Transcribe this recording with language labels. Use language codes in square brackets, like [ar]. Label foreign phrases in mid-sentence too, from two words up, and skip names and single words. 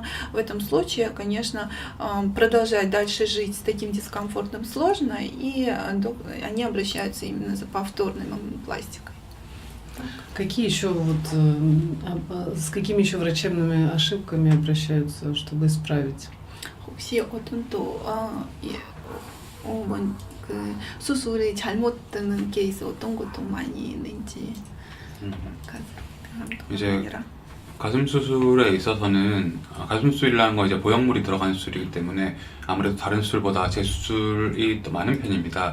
[ru] В этом случае, конечно, продолжать дальше жить с таким дискомфортом сложно, и они обращаются именно за повторной мамопластикой. Какие еще с какими еще врачебными ошибками обращаются, чтобы исправить? [ko] 혹시 어떤 또 수술이 잘못되는 케이스 어떤 것도 많이 있는지. 이제 가슴 수술에 있어서는 가슴 수술이라는 건 이제 보형물이 들어간 수술이기 때문에 아무래도 다른 수술보다 재수술이 더 많은 편입니다.